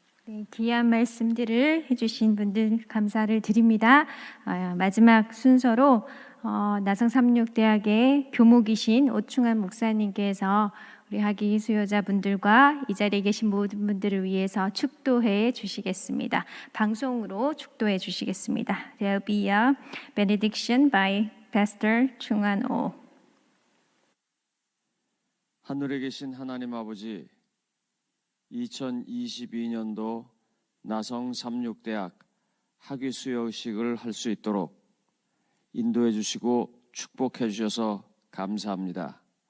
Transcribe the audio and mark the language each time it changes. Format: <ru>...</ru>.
<ko>네, 귀한 말씀들을 해주신 분들 감사를 드립니다. 마지막 순서로 나성 삼육대학의 교목이신 오충환 목사님께서 우리 학위 수요자분들과 이 자리에 계신 모든 분들을 위해서 축도해 주시겠습니다. 방송으로 축도해 주시겠습니다.</ko> <en>There will be a benediction by Pastor 충환 오.</en> <ko>하늘에 계신 하나님 아버지, 2022년도 나성 삼육대학 학위 수여식을 할 수 있도록 인도해 주시고 축복해 주셔서 감사합니다.</ko>